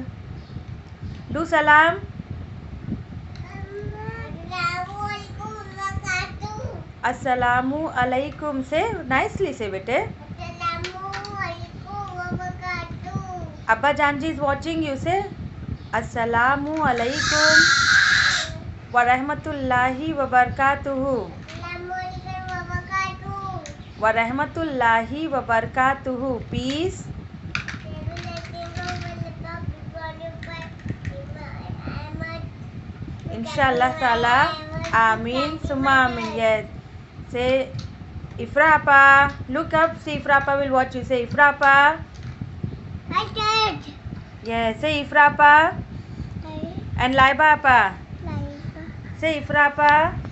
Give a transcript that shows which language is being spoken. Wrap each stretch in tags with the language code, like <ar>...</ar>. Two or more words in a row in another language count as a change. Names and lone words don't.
<ur>دو سلام.</ur> <ar>السلام عليكم.</ar> <en>Say nicely, say bete. Abba Janji is watching you. Say</en> <ar>السلام عليكم ورحمة الله وبركاته. ورحمة الله وبركاته. Peace. إن شاء الله تعالى. آمين. ثم آمين.</ar> <en>Yes. Say Ifrapa. Look up. See Ifrapa will watch you. Say Ifrapa. Yes. Say Ifrapa. And Laiba apa? Say Ifrapa.</en>